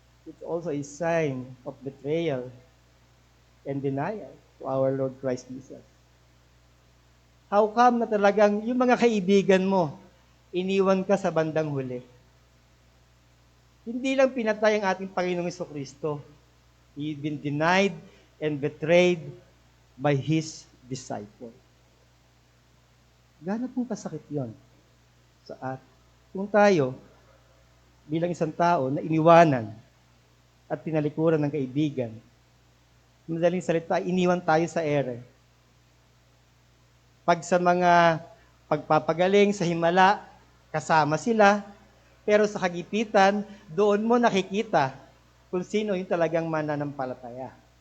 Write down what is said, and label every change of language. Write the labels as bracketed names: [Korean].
[English] It's also a sign of betrayal and denial to our Lord Christ Jesus. How come [Filipino] na talagang yung mga kaibigan mo, iniwan ka sa bandang huli? Hindi lang pinatay ang ating Panginoong Hesukristo. [English] He'd been denied and betrayed by His disciple. [Filipino] Gaano pong kasakit yon sa atin? Kung tayo, bilang isang tao na iniwanan at tinalikuran ng kaibigan, madaling salita, iniwan tayo sa ere. Pag sa mga pagpapagaling sa himala, kasama sila, pero sa kagipitan, doon mo nakikita kung sino yung talagang mananampalataya.